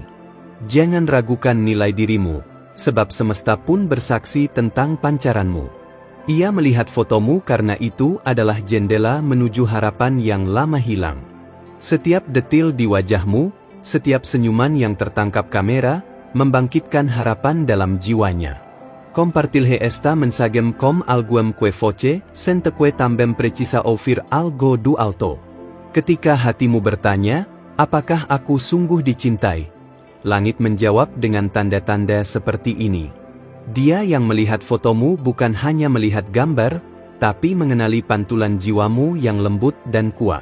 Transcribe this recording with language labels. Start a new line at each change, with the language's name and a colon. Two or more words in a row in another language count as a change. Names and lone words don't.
Indonesian: Jangan ragukan nilai dirimu, sebab semesta pun bersaksi tentang pancaranmu. Ia melihat fotomu karena itu adalah jendela menuju harapan yang lama hilang. Setiap detil di wajahmu, setiap senyuman yang tertangkap kamera, membangkitkan harapan dalam jiwanya.
Portuguese: Compartilhe esta mensagem com alguém que foche, sente que também precisa ouvir algo do alto.
Indonesian: Ketika hatimu bertanya, apakah aku sungguh dicintai? Langit menjawab dengan tanda-tanda seperti ini. Dia yang melihat fotomu bukan hanya melihat gambar, tapi mengenali pantulan jiwamu yang lembut dan kuat.